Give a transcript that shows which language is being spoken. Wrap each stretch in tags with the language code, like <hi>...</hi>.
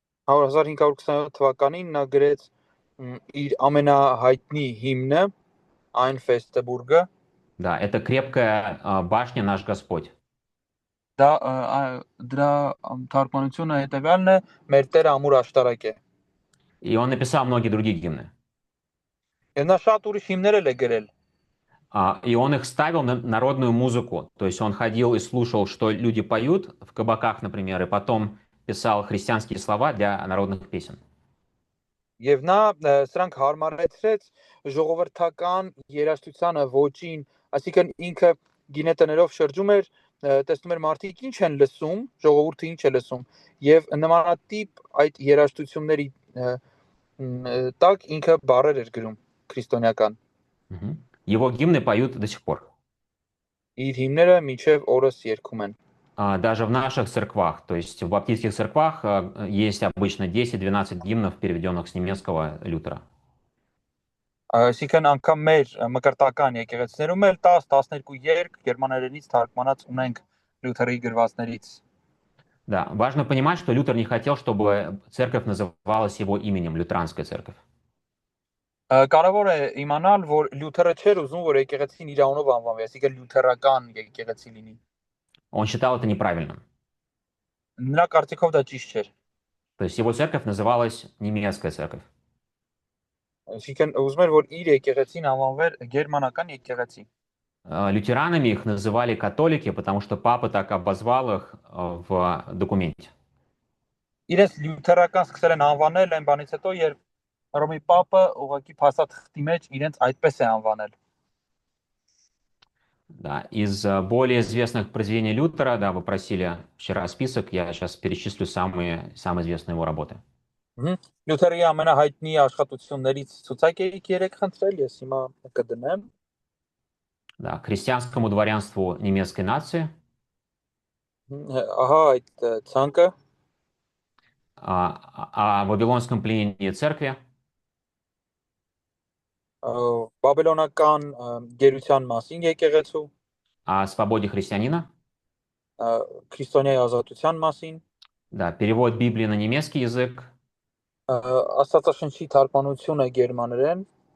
<hy>1527 թվականին նա գրեց իր ամենահայտնի հիմնը Ein feste Burg-ը։</hy> <ru>Да, это крепкая башня наш Господь.</ru> <hy>Դրա թարգմանությունը հետևյալն է՝ մեր Տերը ամուր աշտարակ է։</hy> <ru>И он написал многие другие гимны.</ru> <hy>Եվ նա շատ ուրիշ հիմներ էլ է գրել։</hy> <ru>И он их ставил на народную музыку. То есть он ходил и слушал, что люди поют в кабаках, например, и потом писал христианские слова для народных песен.</ru> <hy>Եվ նա սրանք հարմարեցրեց ժողովրդական երաժշտությանը, ոճին, այսինքն ինքը գինետներով շրջում էր, տեսնում էր մարդիկ ինչ են լսում, ժողովուրդը ինչ է լսում, եւ նմանատիպ այդ երաժշտությունների տակ ինքը բառեր էր գրում քրիստոնեական։</hy> <ru>Его гимны поют до сих пор.</ru> <hy>Իր հիմները մինչև օրս երգում են։</hy> <ru>Даже в наших церквах, то есть в баптистских церквах есть обычно 10-12 гимнов, переведенных с немецкого Лютера.</ru> <hy>Այսինքն անգամ մեր մկրտական եկեղեցիներում էլ 10-12 երգ գերմաներենից թարգմանած ունենք Լյութերի գրվածներից։</hy> <ru>Да, важно понимать, что Лютер не хотел, чтобы церковь называлась его именем, лютеранская церковь.</ru> <hy>Կարևոր է իմանալ, որ Լյութերը չէր ուզում, որ եկեղեցին իր անունով անվանվի, այսինքն լյութերական եկեղեցի լինի։</hy> <ru>Он считал это неправильным.</ru> <hy>Նրա կարծիքով դա ճիշտ չէր։</hy> <ru>То есть его церковь называлась немецкая церковь.</ru> <hy>Այսինքն ուզում էր, որ իր եկեղեցին անվանվեր գերմանական եկեղեցի։</hy> <ru>Лютеранами их называли католики, потому что папа так обозвал их в документе.</ru> <hy>Իրենց լյութերական սկսել են անվանել այն բանից հետո, երբ Հռոմի պապը ուղղակի փաստաթղթի մեջ իրենց այդպես է անվանել։</hy> <ru>Да, из более известных произведений Лютера, да, вы просили вчера список, я сейчас перечислю самые известные его работы.</ru> <hy>Լյութերի ամենահայտնի աշխատություններից ցուցակի 3 խնդրել, ես հիմա կդնեմ։</hy> <ru>Да, крестьянскому дворянству немецкой нации.</ru> <hy>Ահա այդ ցանկը։</hy> <ru>О Вавилонском пленении церкви.</ru> <hy>Բաբելոնական գերության մասին եկեղեցու,</hy> <ru>О свободе христианина.</ru> <hy>քրիստոնեի ազատության մասին,</hy> <ru>Да, перевод Библии на немецкий язык.</ru> <hy>Աստվածաշնչի թարգմանությունը գերմաներեն,</hy>